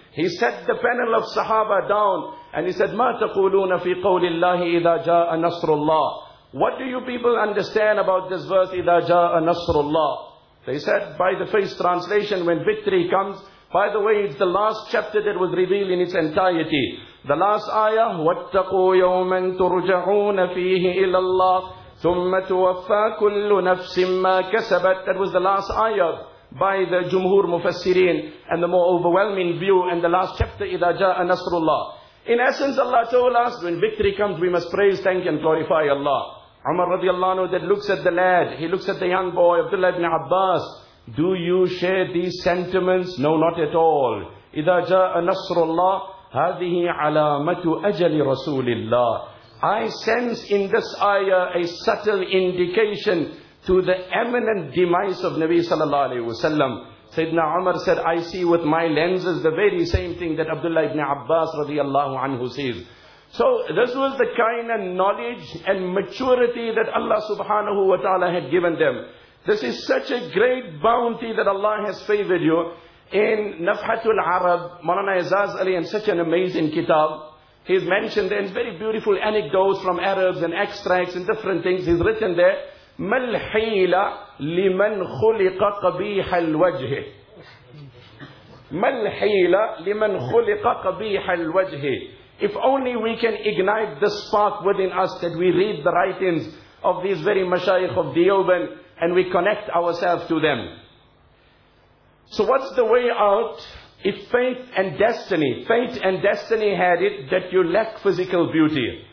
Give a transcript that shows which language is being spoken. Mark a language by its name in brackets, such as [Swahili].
[English] He set the panel of Sahaba down, and he said, [Arabic] مَا تَقُولُونَ فِي قَوْلِ اللَّهِ إِذَا جَاءَ نَصْرُ اللَّهِ. [English] What do you people understand about this verse, [Arabic] إِذَا جَاءَ نَصْرُ اللَّهِ? [English] They said, by the face translation, when victory comes. By the way, it's the last chapter that was revealed in its entirety. The last ayah, [Arabic] وَاتَّقُوا يَوْمًا تُرْجَعُونَ فِيهِ إِلَى اللَّهِ ثُمَّ تُوَفَّى كُلُّ نَفْسٍ مَا كَسَبَتْ. [English] That was the last ayah by the Jumhur Mufassireen and the more overwhelming view, and the last chapter, [Arabic] إِذَا جَاءَ نَصْرُ اللَّهِ. [English] In essence, Allah told us, when victory comes, we must praise, thank and glorify Allah. Umar radiallahu anhu, that looks at the lad, he looks at the young boy, Abdullah ibn Abbas. Do you share these sentiments? No, not at all. [Arabic] إِذَا جَاءَ نَصْرُ اللَّهِ هَذِهِ عَلَامَةُ أَجَلِ رَسُولِ اللَّهِ. [English] I sense in this ayah a subtle indication to the imminent demise of Nabi sallallahu alayhi wasallam. Sayyidina Umar said, I see with my lenses the very same thing that Abdullah ibn Abbas radiallahu anhu sees. So this was the kind of knowledge and maturity that Allah subhanahu wa ta'ala had given them. This is such a great bounty that Allah has favored you. In Nafhatul Arab, Maulana Izaz Ali, in such an amazing kitab, he's mentioned there in very beautiful anecdotes from Arabs and extracts and different things. He's written there, [Arabic] مَلْ حِيلَ لِمَنْ خُلِقَ قَبِيحَ الْوَجْهِ. مَلْ حِيلَ لِمَنْ خُلِقَ قَبِيحَ الْوَجْهِ. [English] If only we can ignite the spark within us that we read the writings of these very mashayikh of Dioband and we connect ourselves to them. So what's the way out? If fate and destiny had it that you lack physical beauty.